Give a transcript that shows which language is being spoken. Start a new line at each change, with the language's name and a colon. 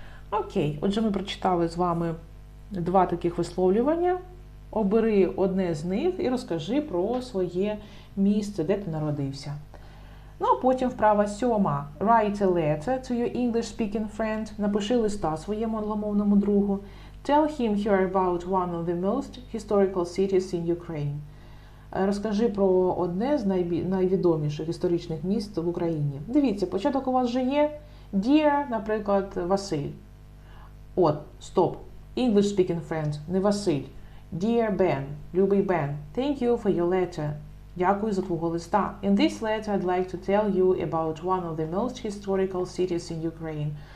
Ukrainian: Окей, отже, ми прочитали з вами 2 таких висловлювання. Обери одне з них і розкажи про своє місце, де ти народився. Ну, а потім вправа 7.
English: Write a letter to your English-speaking friend.
Ukrainian: Напиши листа своєму англомовному другу.
English: Tell him here about one of the most historical cities in Ukraine.
Ukrainian: Розкажи про одне з найвідоміших історичних міст в Україні. Дивіться, початок у вас вже є. Dear, наприклад, Василь. От, стоп.
English: English-speaking friend,
Ukrainian: не Василь.
English: Dear Ben,
Ukrainian: любий Бен,
English: thank you for your letter.
Ukrainian: Дякую за твого листа.
English: In this letter I'd like to tell you about one of the most historical cities in Ukraine.